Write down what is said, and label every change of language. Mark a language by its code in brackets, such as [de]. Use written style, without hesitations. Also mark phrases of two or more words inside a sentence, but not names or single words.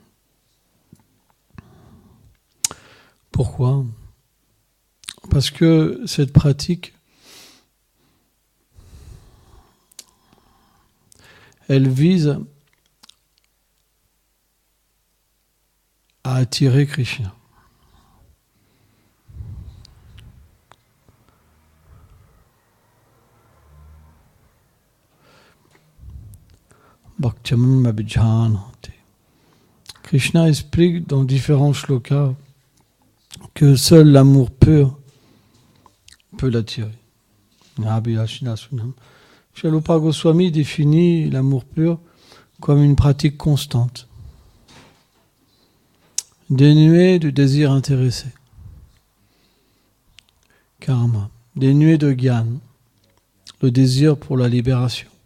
[fr] Pourquoi ? Parce que cette pratique, elle vise à attirer Krishna. [sa] भक्त्याम् अभिजानाति. [fr] Krishna explique dans différents shlokas que seul l'amour pur peut l'attirer. Srila Rupa Goswami définit l'amour pur comme une pratique constante, dénuée de désir intéressé, karma, dénuée de gyan, le désir pour la libération.